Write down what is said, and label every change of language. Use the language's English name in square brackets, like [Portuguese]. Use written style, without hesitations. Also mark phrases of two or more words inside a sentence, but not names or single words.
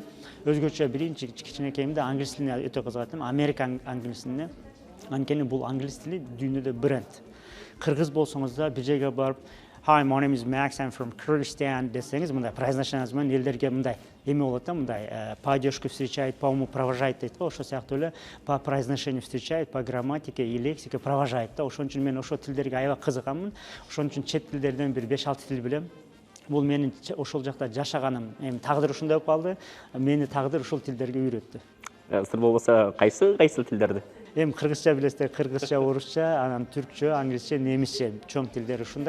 [Kyrgyz] Өзгөчө биринчи кичинекейимде англис тилине өтө кызыгат элем. Америка англисине. Анткени бул англис тили дүйнөдө бренд. Кыргыз болсоңуз да бир жерге барып [English] Hi, my name is Max, I'm from Kyrgyzstan [Kyrgyz] десеңиз, мындай произношениеңиз менен элдерге мындай эме болот да, мындай [Russian] по одежке встречает, по уму провожает [Kyrgyz] дейт го, ошо сыяктуу эле [Russian] по произношению встречает, по грамматике и лексике провожает [Kyrgyz] да. Ошон үчүн мен ошо тилдерге аябай кызыгамын. Ошон үчүн чет тилдерден бир 5-6 тил билем. Бул менин ошол жакта жашаганым, эми тагдыр ушундай болуп калды. Мени тагдыр ушул тилдерге үйрөттү. Сыр болбосо кайсы тилдерди? Эми кыргызча билесиздер, кыргызча, орусча, анан түркчө, англисче, немисче, чоң тилдер ушундай.